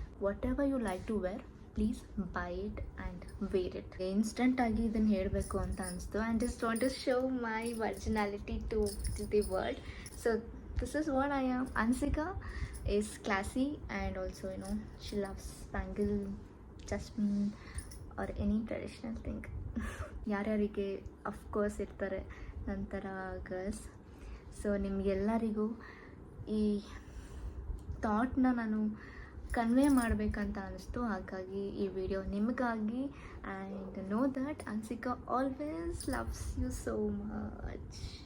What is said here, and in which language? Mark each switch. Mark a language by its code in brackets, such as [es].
[en] Whatever you like to wear, please buy it and wear it. [kn] ಇನ್ಸ್ಟೆಂಟಾಗಿ ಇದನ್ನು ಹೇಳಬೇಕು ಅಂತ ಅನಿಸ್ತು. [en] And just want to show my originality to the world. So this is what I am. Ansika is classy and also she loves bangle, jasmine or any traditional thing. [kn] ಯಾರ್ಯಾರಿಗೆ of course ಇರ್ತಾರೆ ನಂತರ girls. So ನಿಮಗೆಲ್ಲರಿಗೂ ಈ ಥಾಟ್ನ ನಾನು convey ಮಾಡಬೇಕಂತ ಅನಿಸ್ತು, ಹಾಗಾಗಿ ಈ ವಿಡಿಯೋ ನಿಮಗಾಗಿ. [en] And know that Ansika always loves you so much.